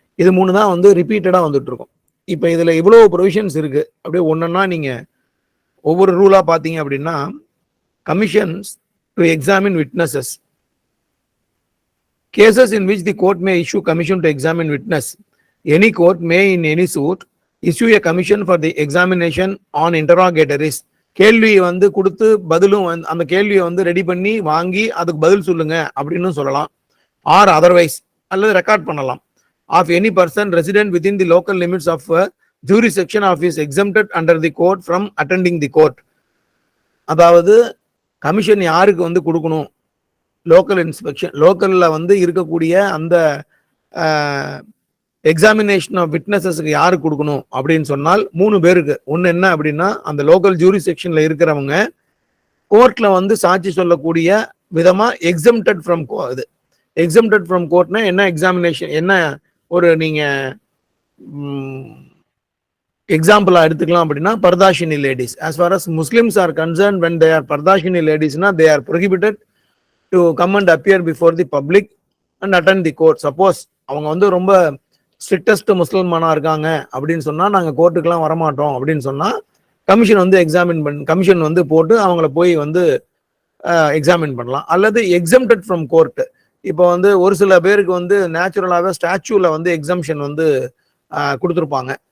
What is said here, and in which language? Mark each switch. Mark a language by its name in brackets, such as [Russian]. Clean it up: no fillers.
[Tamil] இது 3 தான் வந்து ரிப்பீட்டடாக வந்துட்டு இருக்கும். இப்போ இதில் இவ்வளோ ப்ரொவிஷன்ஸ் இருக்கு. அப்படியே ஒன்றுன்னா நீங்கள் ஒவ்வொரு ரூலாக பார்த்தீங்க அப்படின்னா, commissions to examine witnesses, [English] cases in which the court may issue commission to examine witness. Any court may in any suit issue a commission for the examination on interrogatories. [Tamil] கேள்வி வந்து கொடுத்து பதிலும் அந்த கேள்வியை வந்து ரெடி பண்ணி வாங்கி அதுக்கு பதில் சொல்லுங்க அப்படின்னு சொல்லலாம். [English] or otherwise [Tamil] அல்லது ரெக்கார்ட் பண்ணலாம். [English] Of any person resident within the local limits of jurisdiction of is exempted under the court from attending the court. [Tamil] அதாவது கமிஷன் யாருக்கு வந்து கொடுக்கணும், லோக்கல் இன்ஸ்பெக்ஷன் லோக்கல்ல வந்து இருக்கக்கூடிய அந்த எக்ஸாமினேஷன் ஆஃப் விட்னஸஸ்க்கு யாருக்கு கொடுக்கணும் அப்படின்னு சொன்னால் 3 பேருக்கு. ஒன்று என்ன அப்படின்னா, அந்த லோக்கல் ஜூரி செக்ஷன்ல இருக்கிறவங்க கோர்ட்ல வந்து சாட்சி சொல்லக்கூடிய விதமா எக்ஸம்டட் ஃப்ரம் இது எக்ஸம்டட் ஃப்ரம் கோர்ட்னா என்ன, எக்ஸாமினேஷன் என்ன ஒரு நீங்க எக்ஸாம்பிளா எடுத்துக்கலாம் அப்படின்னா, பர்தாஷினி ladies. [English] as far as Muslims are concerned, when they are பர்தாஷினி லேடிஸ்னா they are prohibited to come and appear before the public and attend the court. [Tamil] Suppose அவங்க வந்து ரொம்ப ஸ்ட்ரிக்டஸ்ட் முஸ்லிமானா இருக்காங்க அப்படின்னு சொன்னா, நாங்க கோர்ட்டுக்கெல்லாம் வரமாட்டோம் அப்படின்னு சொன்னா, கமிஷன் வந்து கமிஷன் வந்து போட்டு அவங்கள போய் வந்து எக்ஸாமின் பண்ணலாம். அல்லது எக்ஸம்டட் ஃப்ரம் கோர்ட். இப்போ வந்து ஒரு சில பேருக்கு வந்து நேச்சுரலாகவே ஸ்டாச்சூல வந்து எக்ஸம்ஷன் வந்து கொடுத்துருப்பாங்க.